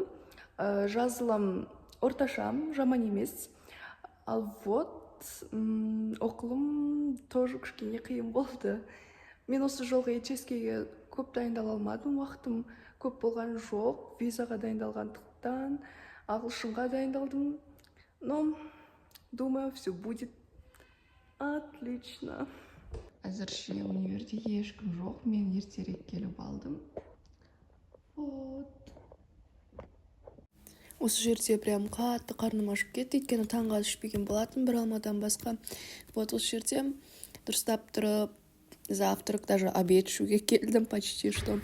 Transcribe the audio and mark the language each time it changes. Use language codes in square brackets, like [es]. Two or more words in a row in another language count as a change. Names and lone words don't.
[kk] Жазылым орташам, жаман емес. Ал оқылым тоже кішкене қиын болды. Мен осы жолғы HSK-ге көп дайындала алмадым, уақытым көп болған жоқ. Визаға дайындалғандықтан ағылшынға дайындалдым. [ru] Но, думаю, все будет отлично. [kk] Әзірше универде ешкім жоқ, мен ертерек келіп алдым. Осы жерде прям қатты қарным ашып кетті, өйткені таңға ішпеген болатын бір алмадан басқа. Осы жерде дұрыстап тұрып, [ru] завтрак, даже обед [kk] ішуге келдім [ru] почти что.